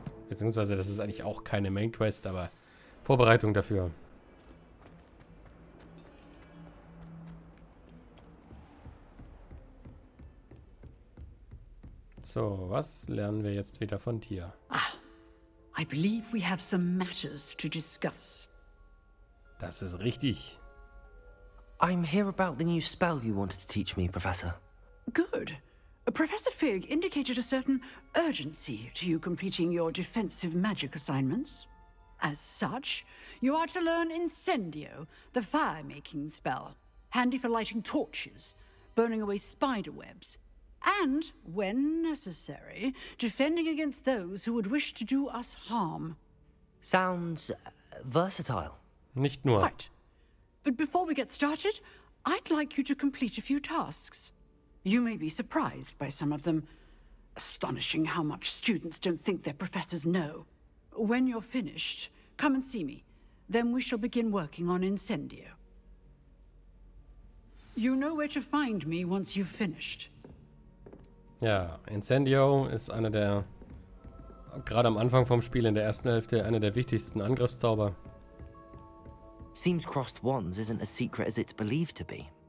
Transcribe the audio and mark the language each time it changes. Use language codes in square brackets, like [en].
[de] Beziehungsweise, das ist eigentlich auch keine Main Quest, aber Vorbereitung dafür. So, was lernen wir jetzt wieder von dir? [en] I believe we have some matters to discuss. [de] Das ist richtig. [en] I'm here about the new spell you wanted to teach me, Professor. Good. Professor Fig indicated a certain urgency to you completing your defensive magic assignments. As such, you are to learn Incendio, the fire-making spell, handy for lighting torches, burning away spider webs, and, when necessary, defending against those who would wish to do us harm. Sounds versatile. [de] Nicht nur. [en] Right. But before we get started, I'd like you to complete a few tasks. You may be surprised by some of them. Astonishing how much students don't think their professors know. When you're finished, come and see me. Then we shall begin working on Incendio. You know where to find me once you've finished. [de] Ja, Incendio ist einer der, gerade am Anfang vom Spiel in der ersten Hälfte, einer der wichtigsten Angriffszauber. [en] Seems crossed wands isn't as secret as it's believed to be.